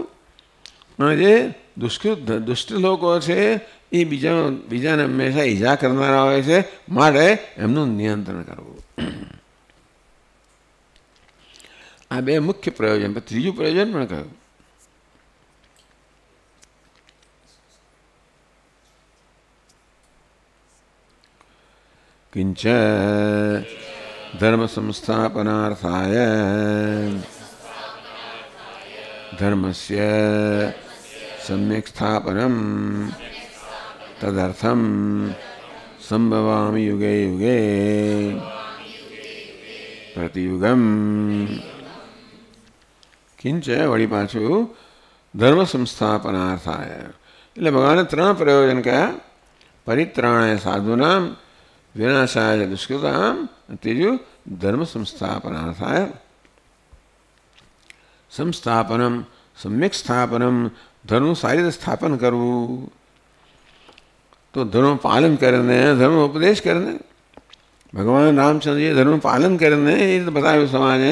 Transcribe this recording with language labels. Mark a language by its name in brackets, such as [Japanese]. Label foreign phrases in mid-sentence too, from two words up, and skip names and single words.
[Gujarati] અને જે દુષ્ટ લોકો છે એ બીજાને હંમેશા ઈજા કરનારા હોય છે, માટે એમનું નિયંત્રણ કરવું. આ બે મુખ્ય પ્રયોજન. ત્રીજું પ્રયોજન પણ કહ્યું [Sanskrit] किंच धर्म संस्थापनार्थाय धर्मस्य सम्यक् स्थापनम तदर्थम संभवामि युगे युगे प्रतियुगम किंच [Gujarati] વળી પાછું [Sanskrit] धर्म संस्थापनार्थाय [Gujarati] એટલે ભગવાને ત્રણ પ્રયોજન કયા [Sanskrit] પરિત્રાણાય સાધુનામ વિનાશાય દુષ્કૃતામ ત્રીજું ધર્મ સંસ્થાપનાर्थाय સંસ્થાપનમ સમ્યક સ્થાપનમ [Gujarati] ધર્મનું સારી રીતે સ્થાપન કરવું તો ધર્મ પાલન કરીને ધર્મ ઉપદેશ કરીને ભગવાન રામચંદ્રજીએ ધર્મનું પાલન કરીને એ રીતે બતાવ્યું સમાજને